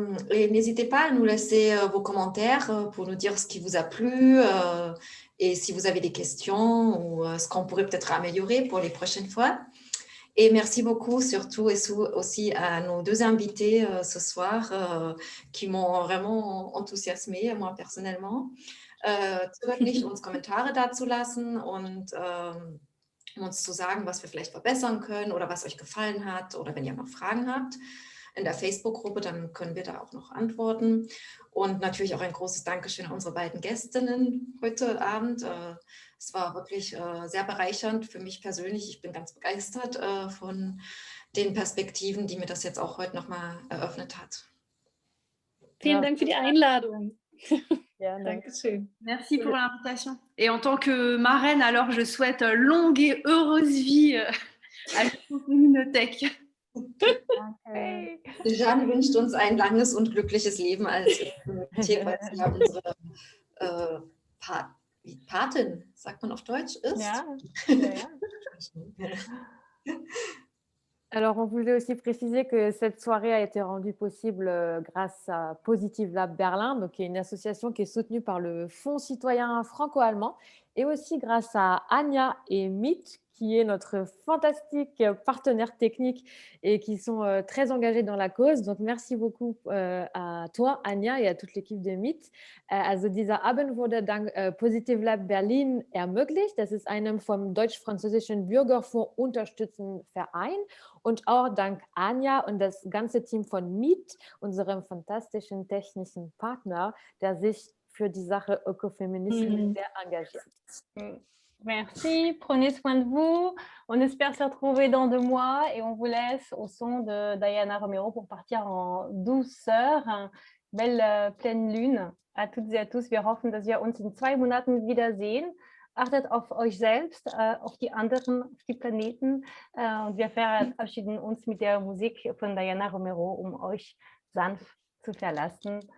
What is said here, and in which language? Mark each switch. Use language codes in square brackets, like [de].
[fr] Et n'hésitez pas à nous laisser vos commentaires pour nous dire ce qui vous a plu et si vous avez des questions ou ce qu'on pourrait peut-être améliorer pour les prochaines fois. Et merci beaucoup surtout et aussi à nos 2 invités ce soir qui m'ont vraiment enthousiasmé, moi personnellement. [de] Zögert nicht, uns Kommentare dazulassen und uns zu sagen, was wir vielleicht verbessern können oder was euch gefallen hat oder wenn ihr noch Fragen habt. In der Facebook-Gruppe, dann können wir da auch noch antworten. Und natürlich auch ein großes Dankeschön an unsere beiden Gästinnen heute Abend. Es war wirklich sehr bereichernd für mich persönlich. Ich bin ganz begeistert von den Perspektiven, die mir das jetzt auch heute nochmal eröffnet hat. Vielen Dank für die Einladung. Ja, Dankeschön. [fr] Merci pour l'invitation. Et en tant que marraine, alors je souhaite longue et heureuse vie à l'Ecoféminothèque. [de] Jeanne wünscht uns ein langes und glückliches Leben als Tierquartier, unsere wie Patin, sagt man auf Deutsch, ist. Ja, [fr] Alors, on voulait aussi préciser que cette soirée a été rendue possible grâce à Positive Lab Berlin, donc qui est une association qui est soutenue par le Fonds citoyen franco-allemand, et aussi grâce à Anya et Meet, qui est notre fantastique partenaire technique et qui sont très engagés dans la cause. Donc, merci beaucoup à toi, Anya, et à toute l'équipe de Meet. [de] Also dieser Abend wurde dank Positive Lab Berlin ermöglicht. Das ist einem vom deutsch-französischen Bürgerfonds unterstützten Verein. Und auch dank Anja und das ganze Team von Meet, unserem fantastischen technischen Partner, der sich für die Sache Ökofeminismus sehr engagiert. [fr] Merci, prenez soin de vous. On espère se retrouver dans 2 mois et on vous laisse au son de Diana Romero pour partir en douceur. Belle pleine Lune à toutes et à tous. [de] Wir hoffen, dass wir uns in 2 Monaten wiedersehen. Achtet auf euch selbst, auf die anderen, auf die Planeten. Und wir verabschieden uns mit der Musik von Diana Romero, um euch sanft zu verlassen.